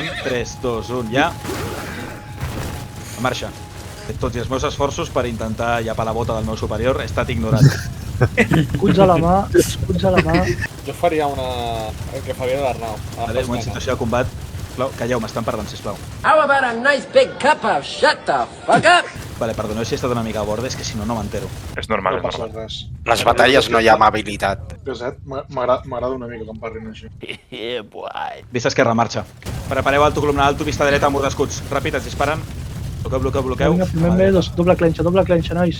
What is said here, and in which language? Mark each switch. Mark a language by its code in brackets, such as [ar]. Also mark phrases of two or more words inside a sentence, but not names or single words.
[ca] 3, 2, 1, ja. En marxa. Tots i els meus esforços per intentar llapar la bota del meu superior he estat ignorat. Escuts a la mà. Jo faria el que faria l'Arnau. Vale, moment, situació de combat. Sisplau, calleu, m'estan parlant, sisplau. [en] How about a nice big cup of shut the fuck up? [ca] Vale, perdoneu si he estat una mica a bord, és que si no, no m'entero. És normal, No passa res. Les batalles no hi ha amabilitat. Gaset, m'agrada una mica que em parlin així. Vista esquerra, marxa. Prepareu alto, columna alto, vista dreta, mur d'escuts. Ràpid, ens disparen. Bloqueu. Vinga, primer B, doble clenxa, nois.